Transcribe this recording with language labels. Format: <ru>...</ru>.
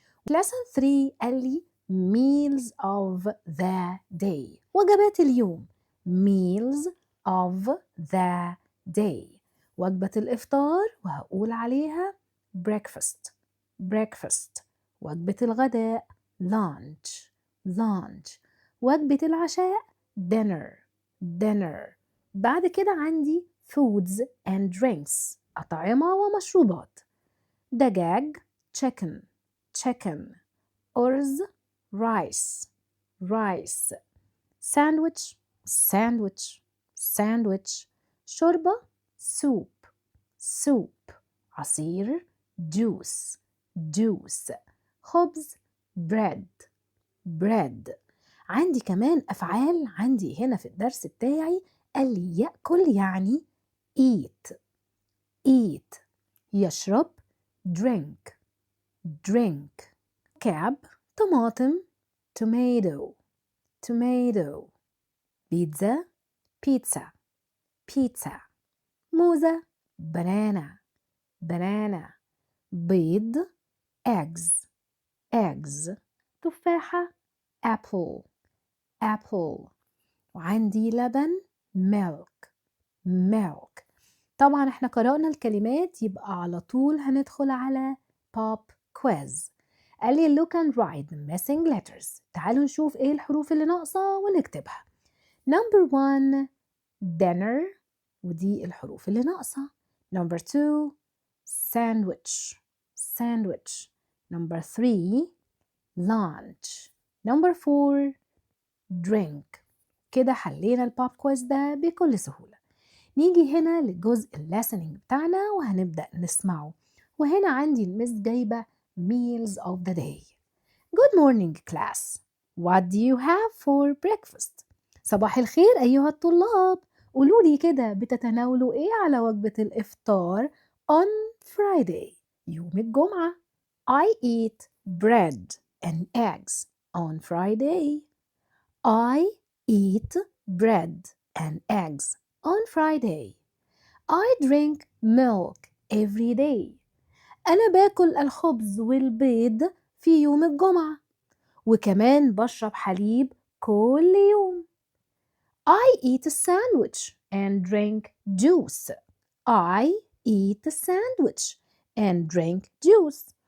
<en>lesson 3</en> <ar>قال لي</ar> <en>meals of the day. وجبات اليوم meals of the day.</en> <ar>وجبة الإفطار وهقول عليها breakfast breakfast. وجبة الغداء lunch lunch. وجبة العشاء dinner dinner. بعد كده عندي</ar> <en>foods and drinks</en> <ar>أطعمة ومشروبات.</ar> <en>دجاج chicken chicken. أرز rice rice. sandwich sandwich sandwich. شوربة soup soup. عصير juice juice. خبز bread bread.</en> <ar>عندي كمان أفعال عندي هنا في الدرس بتاعي. قال لي يأكل يعني eat eat.</ar> <en>يشرب drink drink.</en> <ar>كعب طماطم tomato tomato.</ar> <en>بيتزا pizza pizza. موزة banana banana. بيض eggs eggs. تفاحة apple apple.</en> <ar>وعندي لبن milk milk. طبعا احنا قرأنا الكلمات يبقى على طول هندخل على pop quiz. قال لي</ar> <en>look and write the missing letters.</en> <ar>تعالوا نشوف ايه الحروف اللي ناقصة ونكتبها.</ar> <en>number 1 dinner</en> <ar>ودي الحروف اللي ناقصة.</ar> <en>number 2 sandwich sandwich. number 3 lunch. Number 4 drink.</en> <ar>كده حلينا البوب كويز ده بكل سهولة. نيجي هنا لجزء الليسننج بتاعنا وهنبدأ نسمعه. وهنا عندي المس جايبة</ar> <en>meals of the day. Good morning class. What do you have for breakfast?</en> <ar>صباح الخير أيها الطلاب. قولولي كده بتتناولوا إيه على وجبة الإفطار</ar> <en>on Friday</en> <ar>يوم الجمعة.</ar> <en>I eat bread and eggs on Friday. I eat bread and eggs on Friday. I drink milk every day.</en> <ar>أنا باكل الخبز والبيض في يوم الجمعة وكمان بشرب حليب كل يوم.</ar> <en>I eat a sandwich and drink juice. I eat a sandwich and drink juice.</en>